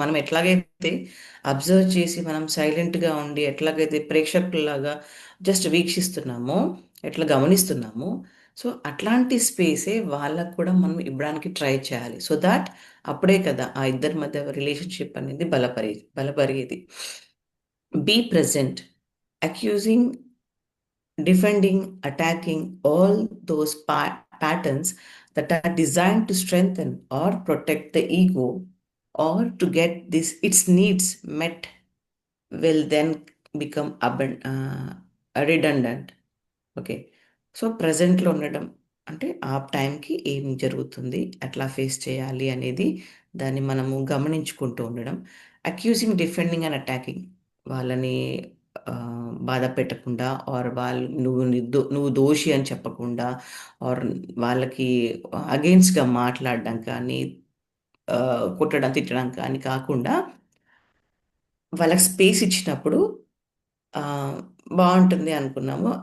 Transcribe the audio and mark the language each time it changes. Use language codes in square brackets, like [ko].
[te] మనం ఎట్లాగైతే అబ్జర్వ్ చేసి మనం సైలెంట్గా ఉండి ఎట్లాగైతే ప్రేక్షకుల్లాగా జస్ట్ వీక్షిస్తున్నామో, ఎట్లా గమనిస్తున్నామో, సో అట్లాంటి స్పేసే వాళ్ళకు కూడా మనం ఇవ్వడానికి ట్రై చేయాలి. సో దాట్ అప్పుడే కదా ఆ ఇద్దరి మధ్య రిలేషన్షిప్ అనేది బలపరిగేది. [en] Be present, accusing, defending, attacking, all those patterns that are designed to strengthen or protect the ego or to get its needs met will then become redundant. Okay. [te] So ప్రజెంట్లో ఉండడం అంటే ఆ టైంకి ఏం జరుగుతుంది, ఎట్లా ఫేస్ చేయాలి అనేది దాన్ని మనము గమనించుకుంటూ ఉండడం. అక్యూజింగ్, డిఫెండింగ్ అండ్ అటాకింగ్, వాళ్ళని బాధ పెట్టకుండా ఆర్ వాళ్ళు నువ్వు దోషి అని చెప్పకుండా ఆర్ వాళ్ళకి అగెయిన్స్ట్గా మాట్లాడడం కానీ కొట్టడం తిట్టడం కానీ కాకుండా వాళ్ళకి స్పేస్ ఇచ్చినప్పుడు బాగుంటుంది అనుకున్నాము.